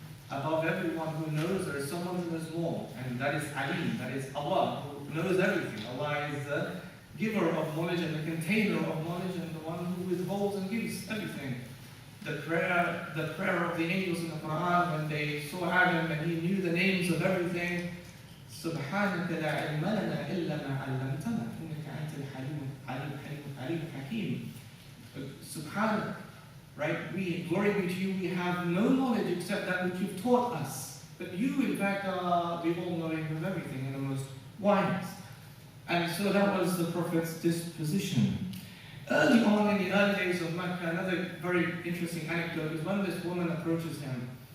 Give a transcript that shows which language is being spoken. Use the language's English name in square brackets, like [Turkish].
[English] Above everyone who knows, there is someone who knows more. And that is Alim, that is Allah, who knows everything. Allah is the giver of knowledge and the container of knowledge and the one who withholds and gives everything. The prayer of the angels in the Quran when they saw Adam and he knew the names of everything. [Arabic] سبحانك لا علم لنا إلا ما علمتنا إنك أنت الحليم الحكيم. [English] Subhanak, right? Glory be to you. We have no knowledge except that which you've taught us. But you, in fact, are the all-knowing of everything and the most wise. And so that was the Prophet's disposition. Early on in the early days of Mecca, another very interesting anecdote is when this woman approaches him.